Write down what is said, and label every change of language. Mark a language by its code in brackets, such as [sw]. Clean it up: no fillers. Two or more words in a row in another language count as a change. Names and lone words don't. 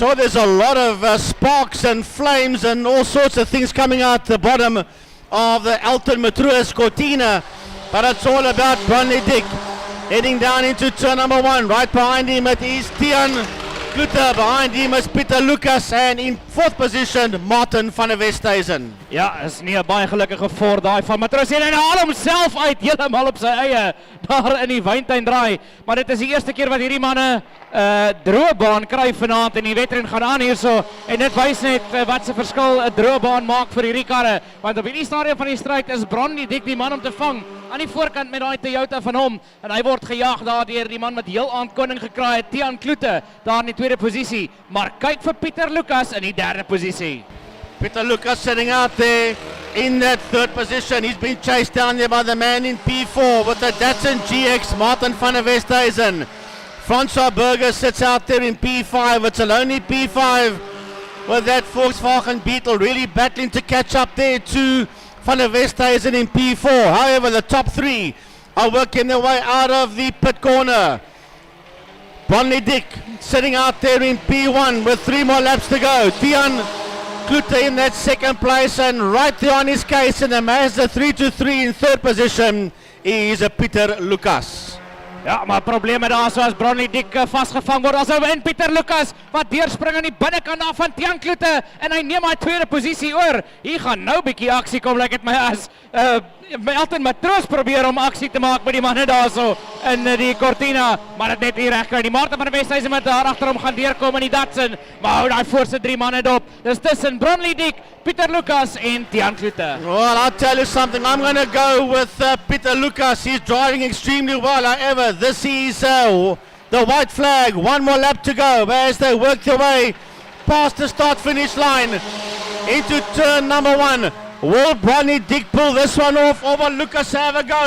[en] Oh, there's a lot of sparks and flames and all sorts of things coming out the bottom of the Elton Matruis Cortina, but it's all about Bronley Dick heading down into turn number 1. Right behind him it is Tiaan Klute, behind him is Peter Lucas, and in fourth position Martin van der Westhuizen. [af] Ja, is nie 'n baie gelukkige voor daai van Matruis en hy haal homself uit heeltemal op sy eie daar in die Wyntuin draai. Maar dit is die eerste keer wat hierdie manne droë baan kry vanaand en die wedren gaan aan hierso en dit wys net wat se verskil 'n droë baan maak vir hierdie karre, want op hierdie stadium van die stryd is Bronley Dick die man om te vang aan die voorkant met daai Toyota van hom en hy word gejaag daar deur die man met heel aankondig gekraai het, Tiaan Klute daar in die tweede posisie, maar kyk vir Peter Lucas in die derde posisie. [en] Peter Lucas sitting out there in that third position. He's been chased down there by the man in P4 with the Datsun GX, Martin van der Westhuizen. Francois Burger sits out there in P5. It's a lonely P5 with that Volkswagen Beetle really battling to catch up there to van der Westhuizen in P4. However, the top 3 are working their way out of the pit corner. Bronley Dick sitting out there in P1 with 3 more laps to go. Tiaan Klute in that second place, and right there on his case in the Mazda 323 in third position is Peter Lucas. [af] Ja, maar probleme daar so as Bronley Dick vasgevang word. As in Peter Lucas wat deurspring aan die binnekant af van Tiaan Klute en hy neem hy tweede posisie oor. Hier gaan nou bietjie aksie kom, lyk dit my as Elton Matruis probeer om aksie te maak met die manne daarso in die Cortina, maar dit net hier reg kry. Die Martin van der Westhuizen met daar agter hom gaan deurkom in die Datsun, maar hou daai voorste 3 manne dop. Dis tussen Bronley Dick, Peter Lucas en Tiaan Klute. [en] Well, I'll tell you something. I'm going to go with Peter Lucas. He's driving extremely well. However, this is the white flag. 1 more lap to go as they work their way past the start-finish line into turn number 1. Will Bronley Dick pull this one off, or will Lucas have a go?